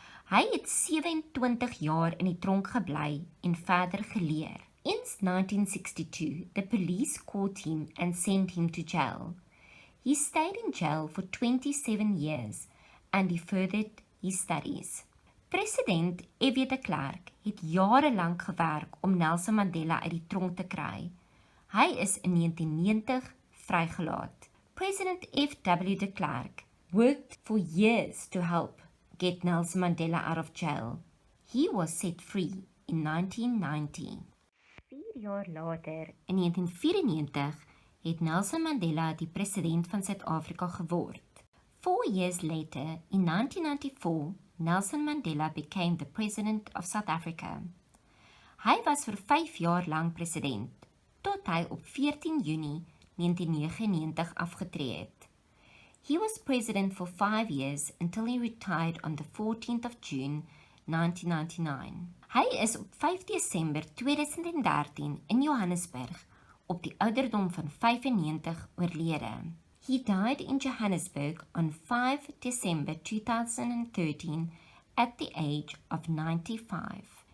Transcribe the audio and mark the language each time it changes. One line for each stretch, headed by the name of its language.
Afrikaans: Hy het 27 jaar in die tronk gebly en verder geleer.
English: In 1962, the police caught him and sent him to jail. He stayed in jail for 27 years and he furthered his studies.
Afrikaans: President F.W. de Klerk het jarelang gewerk om Nelson Mandela uit die tronk te kry. Hy is in 1990 vrygelaat. President F.W.
English: de Klerk worked for years to help get Nelson Mandela out of jail. He was set free in 1990.
Afrikaans: 4 jaar later, in 1994, het Nelson Mandela die president van Suid-Afrika geword.
English: 4 years later, in 1994, Nelson Mandela became the President of South Africa.
Afrikaans: Hy was vir 5 jaar lang president, tot hy op 14 Junie 1999 afgetree het.
English: He was president for 5 years until he retired on the 14th of June 1999.
Afrikaans: Hy is op 5 Desember 2013 in Johannesburg op die ouderdom van 95 oorlede.
English: He died in Johannesburg on 5 December 2013 at the age of 95.